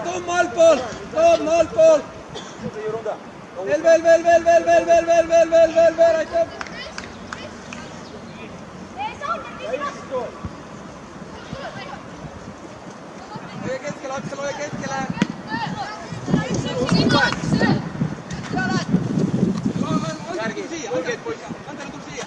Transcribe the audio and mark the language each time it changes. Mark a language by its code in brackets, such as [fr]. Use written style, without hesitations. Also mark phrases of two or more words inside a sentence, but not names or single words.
[et] Tom allpool! Tom allpool! [ru] Что за ерунда? [et] Veel, aitäh! Hoia keskele, Aksel, hoia keskele! Järgi, õigeid poisse! Antele tuleb siia!